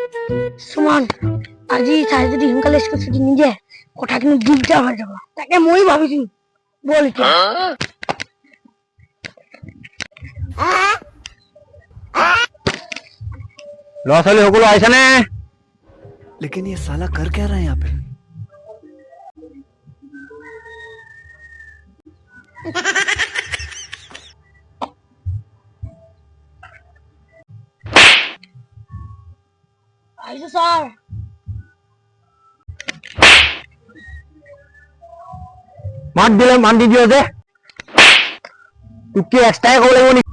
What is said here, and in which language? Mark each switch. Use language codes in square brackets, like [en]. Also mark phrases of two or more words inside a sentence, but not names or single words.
[as] সুমন আজি চাই যদি সোনকালে স্কুল ছুটি নিদিয়ে কথা কিন্তু দিগদাৰ হৈ যাব তাকে মই ভাবিছো বল এতিয়া ল'ৰা ছোৱালী সকলো আহিছেনে [hi] लेकिन ये साला कर क्या रहा है यहाँ पे [as] আহিছো স্যার মাত দিলে মান দি দিও যে তোক কি এক্সট্ৰাই ক'ব লাগিব নেকি